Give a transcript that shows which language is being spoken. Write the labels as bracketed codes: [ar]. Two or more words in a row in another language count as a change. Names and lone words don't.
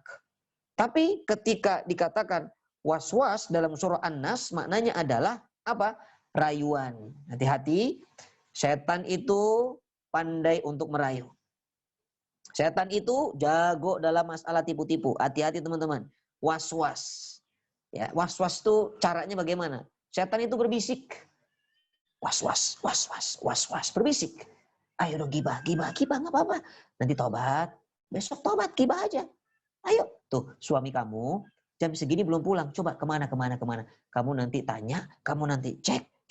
[id] Tapi ketika dikatakan was-was dalam surah An-Nas, maknanya adalah apa? Rayuan. Hati-hati, setan itu pandai untuk merayu. Setan itu jago dalam masalah tipu-tipu. Hati-hati teman-teman. Was-was. Ya, was-was itu caranya bagaimana? Setan itu berbisik. Was-was, was-was, was-was. Berbisik. Ayo dong gibah, gibah, gibah nggak apa-apa. Nanti tobat. Besok tobat, gibah aja. Ayo. Tuh, suami kamu jam segini belum pulang. Coba kemana. Kamu nanti tanya, kamu nanti cek.